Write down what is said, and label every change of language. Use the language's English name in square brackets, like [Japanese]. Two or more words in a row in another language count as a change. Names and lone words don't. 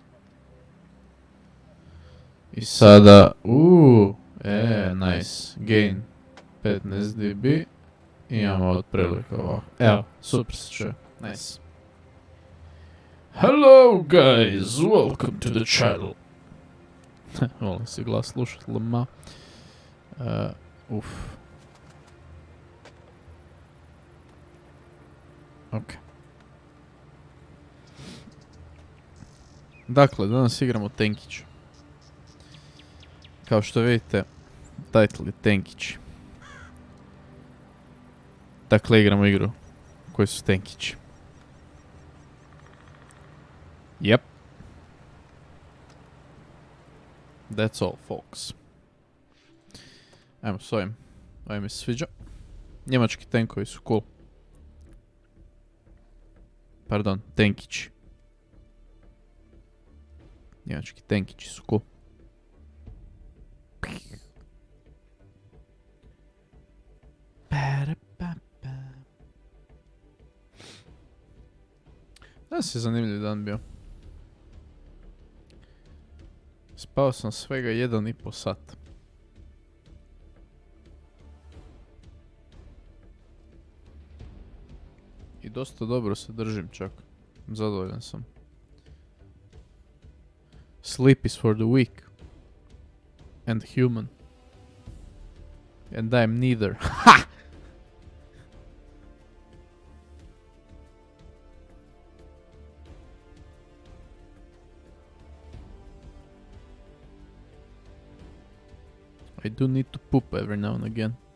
[Croatian] I sada, [English] nice, gain 15 dB. [Croatian] Imamo otprilike ovako. Evo, super se čuje, nice. [English] Hello guys, welcome to the channel. [Croatian] Volim si glas slušat lama. Ok. Dakle, danas igramo Tenkići. Kao što vidite, title je Tenkići. Dakle, igramo igru koji su Tenkići. [English] Yep. That's all, folks. [Croatian] Ajmo s ovim. Ovaj mi se sviđa. Njemački tenkovi su cool. Pardon, Tenkići. Njemački Tenkići su cool. Danas je zanimljiv dan bio. Spao sam svega 1,5 sat. I dosta dobro se držim čak. Zadovoljan sam. [English] Sleep is for the weak. And human. And I'm neither. Ha! I do need to poop every now and again.